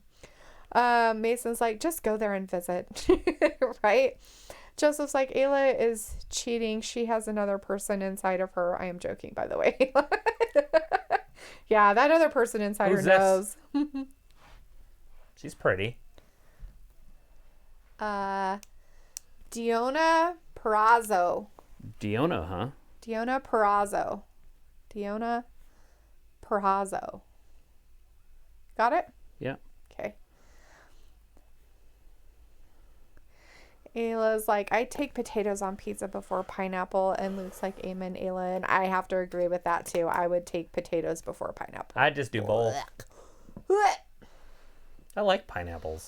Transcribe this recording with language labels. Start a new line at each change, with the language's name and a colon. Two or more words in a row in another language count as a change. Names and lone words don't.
English: Mason's like, just go there and visit. Right? Joseph's like, Ayla is cheating. She has another person inside of her. I am joking, by the way. Yeah, that other person inside her knows. She's pretty. Diona Perazzo. Diona, huh? Diona Perazzo. Diona Perazzo. Got it? Yeah. Okay. Ayla's like, I take potatoes on pizza before pineapple. And Luke's like, amen, Ayla. And I have to agree with that, too. I would take potatoes before pineapple. I just do both. I like pineapples.